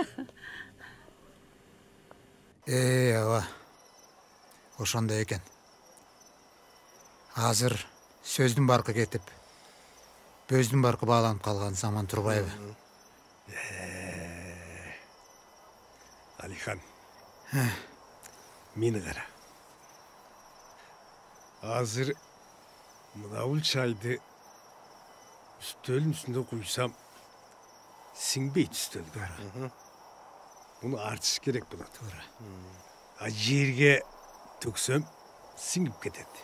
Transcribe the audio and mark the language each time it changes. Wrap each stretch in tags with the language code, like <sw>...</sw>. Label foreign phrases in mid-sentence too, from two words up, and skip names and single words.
<ky>Аба. Ошондой экен. Азыр сөздүн баркы кетип, бөздүн баркы бааланып калган заман турбайбы?</ky> <kk>Алихан, мені қара. Азыр мынау чайды үстелдің үстінде құйсам, сіңбейді үстелді. Бұны артыш керек болады. А жерге төксем, сіңіп кетеді.</kk>